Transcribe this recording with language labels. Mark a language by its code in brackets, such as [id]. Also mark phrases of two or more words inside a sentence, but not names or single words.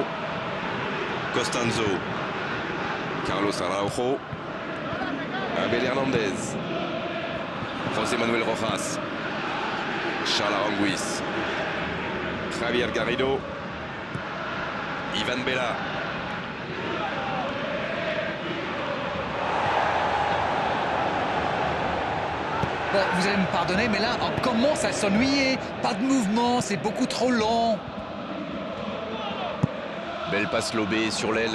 [fr] Costanzo. Carlos Araujo. Abel Hernandez. José Manuel Rojas. Charles Aranguiz. Javier Garrido. Ivan Bella. Bon, vous allez me pardonner, mais là, on commence à s'ennuyer. Pas de mouvement, c'est beaucoup trop long. Belle passe lobée sur l'aile.